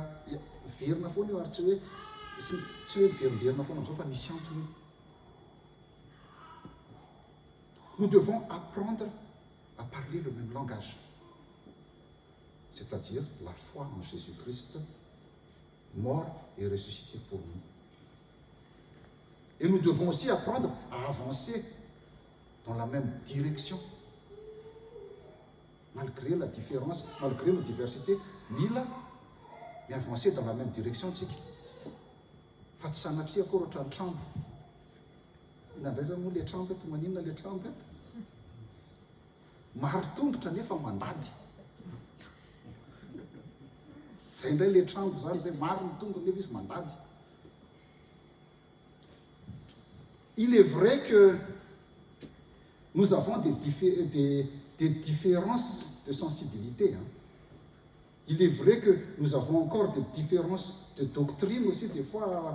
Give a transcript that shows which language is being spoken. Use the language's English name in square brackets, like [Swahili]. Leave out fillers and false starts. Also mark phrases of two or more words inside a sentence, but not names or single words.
[French] Nous devons apprendre à parler le même langage, c'est-à-dire la foi en Jésus-Christ, mort et ressuscité pour nous. Et nous devons aussi apprendre à avancer dans la même direction, malgré la différence, malgré nos diversités, mais avancer dans la même direction. [Malagasy] Fa tsy sanatria akory ohatran'ny trambo. Inandray moa le trambo eto, maninona le trambo eto? Maro tongotra nefa mandady. Zay indray le trambo zany, zay maro ny tongony nefa izy mandady. [French] Il est vrai que nous avons des différences de sensibilité. Hein. Il est vrai que nous avons encore des différences de doctrine aussi, des fois.